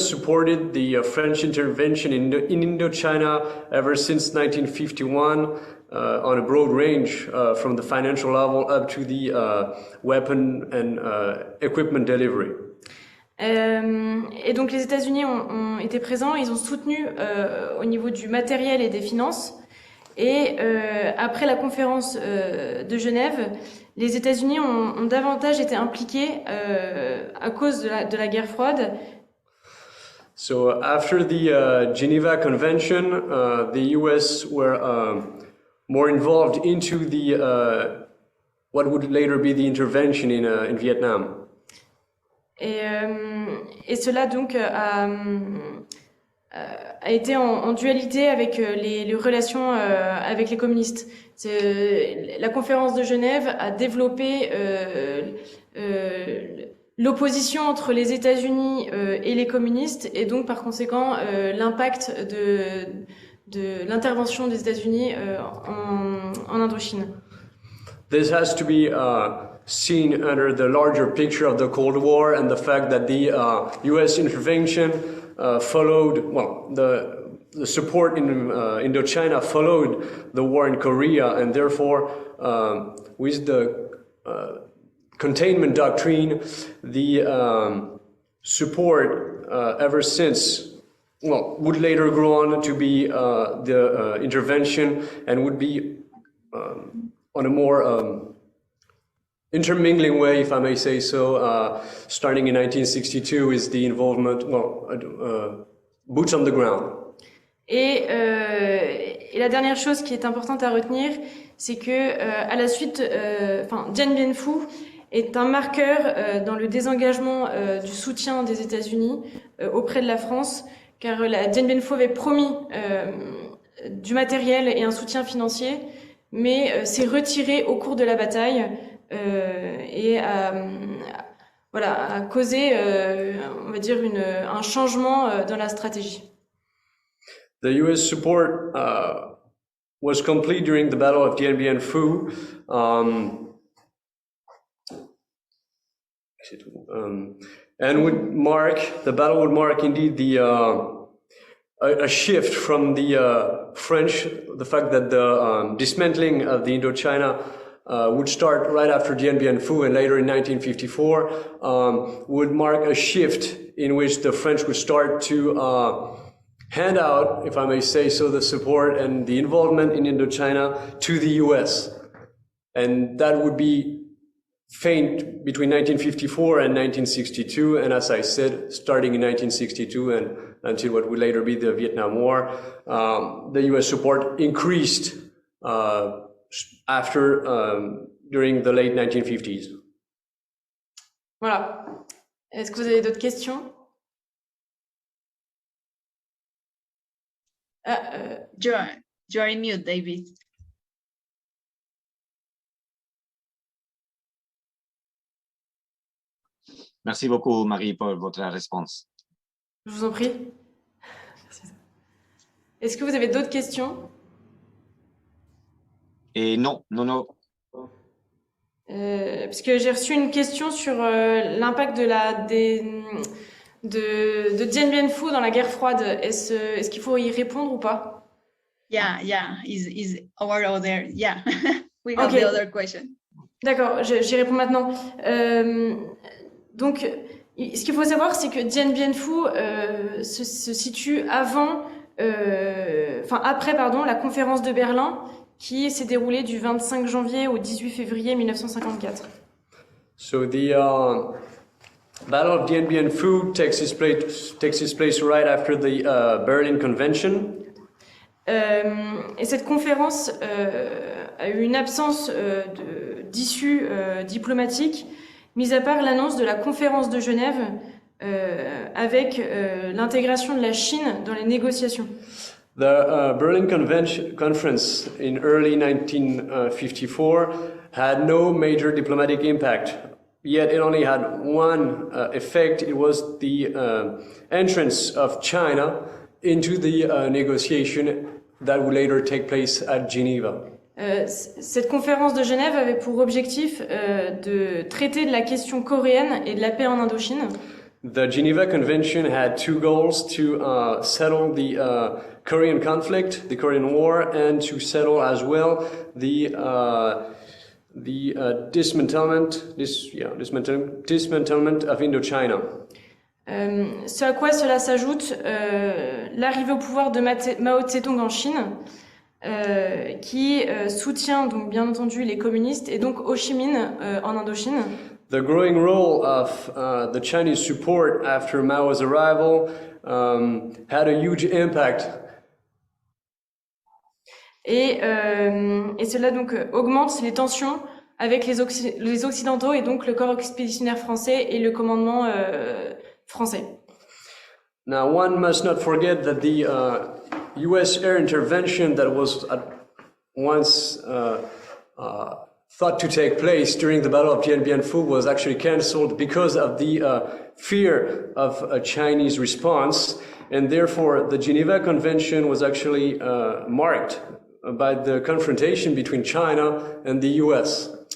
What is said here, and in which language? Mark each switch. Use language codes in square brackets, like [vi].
[en] supported the French intervention in Indochina ever since 1951 on a broad range from the financial level up to the weapon and equipment delivery. [fr] Et donc les États-Unis ont été présents, ils ont soutenu au niveau du matériel et des finances. Et après la conférence de Genève, les États-Unis ont davantage été impliqués à cause de la guerre froide. [en] So after the Geneva Convention, the U.S. were more involved into the what would later be the intervention in Vietnam. [fr] Et cela donc a été en dualité avec les relations avec les communistes. La conférence de Genève a développé l'opposition entre les États-Unis et les communistes, et donc par conséquent l'impact de l'intervention des États-Unis en Indochine. [en] This has to be seen under the larger picture of the Cold War and the fact that the U.S. intervention followed, well, the support in Indochina followed the war in Korea, and therefore with the containment doctrine, the support ever since, well, would later grow on to be the intervention, and would be on a more intermingling way, if I may say so, starting in 1962 is the involvement, well, boots on the ground. Et la dernière chose qui est importante à retenir, c'est que à la suite, Dien Bien Phu est un marqueur dans le désengagement du soutien des États-Unis auprès de la France, car Dien Bien Phu avait promis du matériel et un soutien financier, mais s'est retiré au cours de la bataille et a causé, on va dire, un changement dans la stratégie. The U.S. support was complete during the Battle of Dien Bien Phu. And the battle would mark indeed a shift from the French, the fact that the dismantling of the Indochina would start right after Dien Bien Phu, and later in 1954 would mark a shift in which the French would start to hand out, if I may say so, the support and the involvement in Indochina to the US. And that would be faint between 1954 and 1962, and as I said, starting in 1962 and until what would later be the Vietnam War, the US support increased during the late 1950s. [fr] Voilà. Est-ce que vous avez d'autres questions? [en] You are in mute, David. [fr] Merci beaucoup, Marie, pour votre réponse. Je vous en prie. Est-ce que vous avez d'autres questions? Et non. Puisque j'ai reçu une question sur l'impact de Dien Bien Phu dans la guerre froide. Est-ce qu'il faut y répondre ou pas? [en] Yeah, is our other, yeah. We have the other question. [fr] D'accord, j'y réponds maintenant. Donc, ce qu'il faut savoir, c'est que Dien Bien Phu se situe après la conférence de Berlin, qui s'est déroulée du 25 janvier au 18 février 1954. [en] So the Battle of Dien Bien Phu takes its place right after the Berlin Convention. [fr] Et cette conférence a eu une absence d'issue diplomatique, mis à part l'annonce de la conférence de Genève avec l'intégration de la Chine dans les négociations. [en] The Berlin Conference in early 1954 had no major diplomatic impact, yet it only had one effect. It was the entrance of China into the negotiation that would later take place at Geneva. [fr] Cette conférence de Genève avait pour objectif de traiter de la question coréenne et de la paix en Indochine. [en] The Geneva Convention had two goals: to settle the Korean conflict, the Korean War, and to settle as well the dismantlement of Indochina. [fr] Ce à quoi cela s'ajoute l'arrivée au pouvoir de Mao Tse-tung en Chine, qui soutient donc bien entendu les communistes, et donc Ho Chi Minh en Indochine. [en] The growing role of the Chinese support after Mao's arrival had a huge impact. [fr] Et cela donc augmente les tensions avec les Occidentaux et donc le corps expéditionnaire français et le commandement français. [en] Now, one must not forget that the U.S. air intervention that was at once thought to take place during the Battle of Dien Bien Phu was actually cancelled because of the fear of a Chinese response, and therefore the Geneva Convention was actually marked by the confrontation between China and the U.S.